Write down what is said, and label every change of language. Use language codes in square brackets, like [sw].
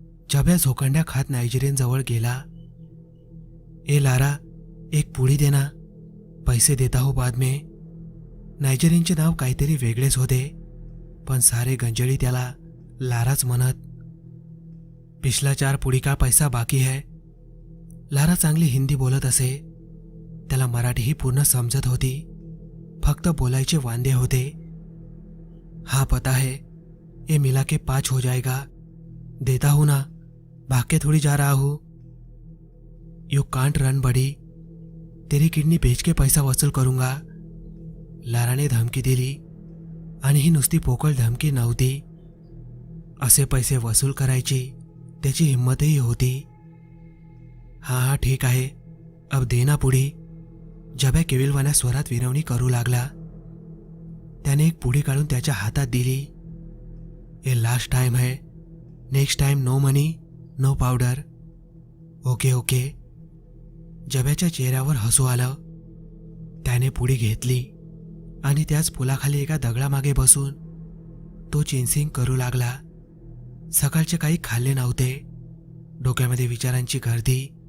[mr] जब्या झोकंड्या खात नायजेरियन जवळ गेला. ए लारा, एक पुडी दे ना, [hi] पैसे देता हो बाद में. [mr] नायजेरियनचे नाव काहीतरी वेगळेच होते, पण सारे गंजळी त्याला लाराच म्हणत. [hi] पिछला 4 पुडी का पैसा बाकी है. [mr] लारा चांगली हिंदी बोलत असे. त्याला मराठीही पूर्ण समजत होती, फक्त बोलायचे वांदे होते. [hi] हाँ पता है, ये मिला के 5 हो जाएगा. देता हूं ना, भाग के थोड़ी जा रहा हूं. [en] you can't run buddy, [hi] तेरी किडनी बेच के पैसा वसूल करूंगा. [mr] लाराने धमकी दिली. आणि ही नुसती पोकळ धमकी नव्हती. असे पैसे वसूल करायची त्याची हिंमतही होती. हाँ ठीक आहे, [hi] अब देना पुडी. [mr] जब्या केविलवाण्या स्वरात विनवणी करू लागला. त्याने एक पुडी काढून त्याच्या हातात दिली. [en] ये last time है, next time no money no powder. Okay okay. [mr] जब्याच्या चेहऱ्यावर हसू आलं. त्याने पुडी घेतली आणि त्याच पुलाखाली एका दगडामागे बसून तो चिंसिंग करू लागला. सकाळचे काही खाल्ले नव्हते. डोक्यामध्ये विचारांची गर्दी.